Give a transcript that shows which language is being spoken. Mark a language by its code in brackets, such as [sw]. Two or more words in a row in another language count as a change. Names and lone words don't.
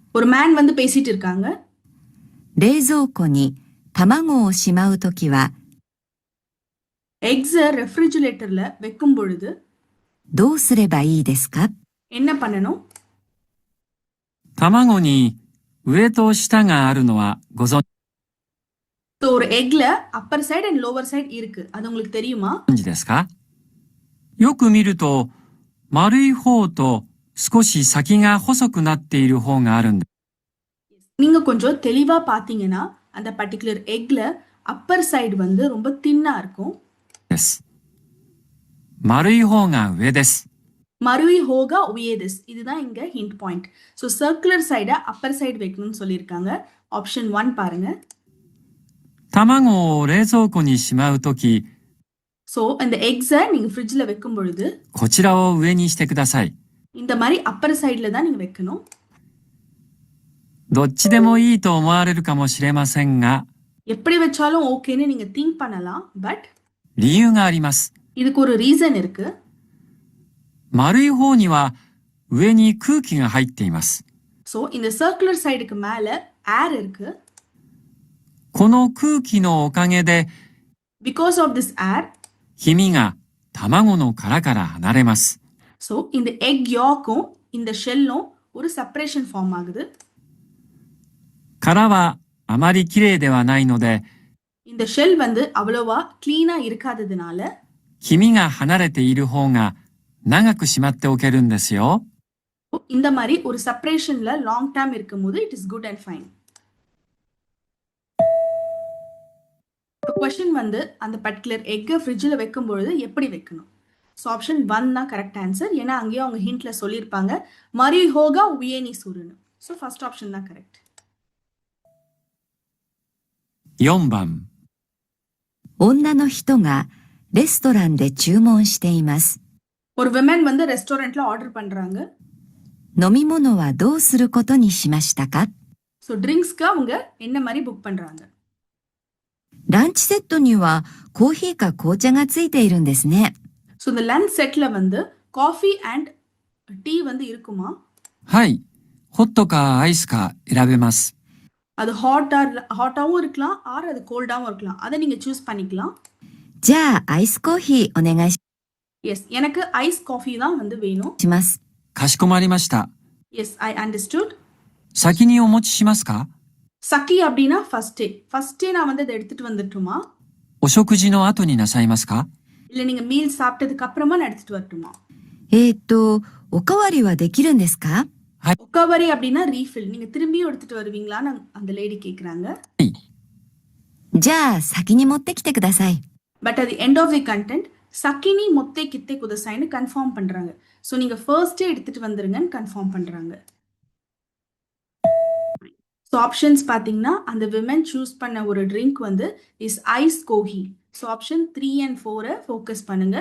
[ta] ஒரு man வந்து பேசிட்டு இருக்காங்க. [ja] 冷蔵庫に卵をしまうときは、 [ta] eggs ரெஃப்ரிஜிரேட்டர்ல வைக்கும் பொழுது [ja] どうすればいいですか？ [ta] என்ன பண்ணணும்? [ja] 卵に上と下があるのはご存 [ta] So ஒரு எக்ல [en] upper side and lower side [ta] இருக்கு. அது உங்களுக்கு தெரியுமா? [ja] 知ですか？よく見ると、丸い方と少し先が細くなっている方があるんです。 [ta] நீங்க கொஞ்சம் தெளிவா பாத்தீங்கன்னா அந்த பர்టిక్యులர் எக்ல [en] upper side [ta] வந்து ரொம்ப தின்னா இருக்கும். [ja] 丸い方が上です。丸い方が上です [ta] இதுதான் இங்க [en] hint point. [ta] ஸோ [en] circular side upper side [ta] வைக்கணும்னு சொல்லியிருக்காங்க. ஆப்ஷன் 1 பாருங்க. [ja] 卵を冷蔵庫にしまうとき、 [ta] ஸோ இந்த எக்ஸை நீங்கள் ஃப்ரிட்ஜில் வைக்கும் பொழுது [ja] こちらを上にしてください。 [ta] இந்த மாதிரி [en] upper side [ta] தான் நீங்கள் வைக்கணும். [ja] どっちでもいいと思われるかもしれませんが、 [ta] எப்படி வச்சாலும் ஓகேன்னு நீங்கள் திங்க் பண்ணலாம். பட் [ja] 理由があります。 [ta] இதுக்கு ஒரு ரீசன் இருக்கு. [ja] 丸い方には上に空気が入っています。 [ta] ஸோ இந்த [en] circular side [ta] மேலே ஏர் இருக்கு. [ja] この空気のおかげで、 [en] because of this air [ja] 黄身が卵の殻から離れます。 [ta] ஸோ இந்த எக் யாக்கும் இந்த ஷெல்லும் ஒரு [en] separation form [ta] ஆகுது. [ja] 殻はあまりきれいではないので、 [ta] இந்த ஷெல் வந்து அவ்வளோவா கிளீனாக இருக்காததுனால [ja] 黄身が離れている方が長くしまっておけるんですよ。 [ta] இந்த மாதிரி ஒரு செப்பரேஷன்ல [en] long term [ta] இருக்கும்போது [en] it is good and fine. [ta] கொஸ்டின் வந்து அந்த [en] particular egg [ta] ஃப்ரிட்ஜில் வைக்கும் பொழுது எப்படி வைக்கணும்? ஸோ ஆப்ஷன் 1 தான் [en] correct answer. [ta] ஏன்னா அங்கேயும் அவங்க ஹிண்ட்ல சொல்லியிருப்பாங்க [ja] 丸い方が上にする. [ta] ஸோ [en] first option [ta] தான் கரெக்ட். [ja] 4 番、女の人がレストランで注文しています。 [ta] ஒரு விமன் வந்து ரெஸ்டாரண்ட்ல ஆர்டர் பண்றாங்க. [ja] 飲み物はどうすることにしましたか？ [ta] ஸோ ட்ரிங்க்ஸ்க்கு அவங்க என்ன மாதிரி புக் பண்றாங்க? [ja] ランチセットにはコーヒーか紅茶がついているんですね。 [ta] ஸோ இந்த [en] lunch set [ta] வந்து [en] coffee and tea [ta] வந்து இருக்குமா? [ja] はい、ホットかアイスか選べます。 [ta] அது ஹாட்டாகவும் இருக்கலாம் ஆர் அது கோல்டாகவும் இருக்கலாம். அதை நீங்க சூஸ் பண்ணிக்கலாம். [ja] じゃあアイスコーヒーお願いし [ta] எஸ் எனக்கு [en] ice coffee [ta] தான் வந்து வேணும். [ja] ます。かしこまりました。 [en] yes I understood. [ja] 先にお持ちしますか？ [ta] சக்கி அப்படின்னா ஃபர்ஸ்டே நான் வந்து அதை எடுத்துட்டு வந்துட்டுமா? [ja] お食事の後になさいますか？ [ta] இல்ல நீங்க மீல் சாப்பிட்டதுக்கு அப்புறமா நான் எடுத்துட்டு வரட்டுமா? [ja] おかわりはできるんですか？ [ta] ஒக்காவரி அப்படின்னா ரீஃபில். நீங்க திரும்பியும் எடுத்துட்டு வருவீங்களான்னு அந்த லேடி கேக்குறாங்க. [ja] じゃあ先に持ってきてください。 [ta] பட் அது [en] end of the content [ja] 先に持ってきてください [ta] கன்ஃபார்ம் பண்றாங்க. ஸோ நீங்க ஃபர்ஸ்டே எடுத்துட்டு வந்துருங்கன்னு கன்ஃபார்ம் பண்றாங்க. ஸோ ஆப்ஷன்ஸ் பார்த்தீங்கன்னா அந்த விமன் சூஸ் பண்ண ஒரு ட்ரிங்க் வந்து [en] is ice coffee. [ta] ஸோ ஆப்ஷன் 3 and 4 ஃபோக்கஸ் பண்ணுங்க.